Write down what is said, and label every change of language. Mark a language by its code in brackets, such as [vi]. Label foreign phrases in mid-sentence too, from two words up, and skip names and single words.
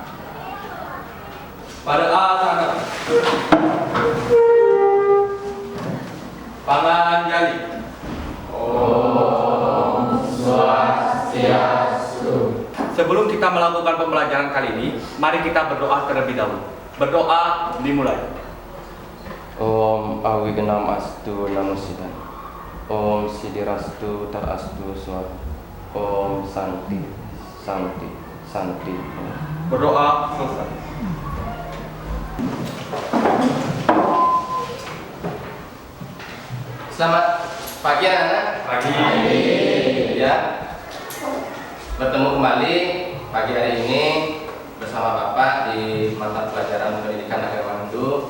[id] Pada asana Panganjali. [sa] Om Swastiastu. [id] Sebelum kita melakukan pembelajaran kali ini, mari kita berdoa terlebih dahulu. Berdoa dimulai. [sa] Om Awignam Astu Namo Siddhaya. Om Siddhirastu Tarastu Swaha. Om Santi Santi Santi. [id] Berdoa selesai. Selamat pagi anak-anak. Pagi. Ya, bertemu kembali pagi hari ini bersama Bapak di mata pelajaran Pendidikan Agama Hindu.